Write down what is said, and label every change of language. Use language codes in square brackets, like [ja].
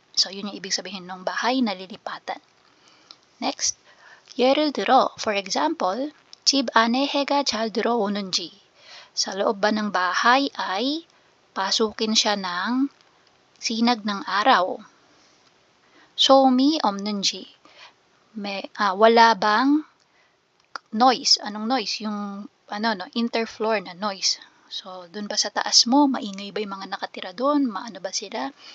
[tl] So, yun yung ibig sabihin ng bahay na lilipatan. [ko] Next, 예를 들어, [en] for example, [ko] 집 안에 해가 잘 들어오는지. [tl] Sa loob ba ng bahay ay pasukin siya ng sinag ng araw. [ko] 소음이 없는지. [tl] Wala bang noise? Anong noise? Yung interfloor na noise. So, dun ba sa taas mo, maingay ba yung mga nakatira doon? Maano ba sila?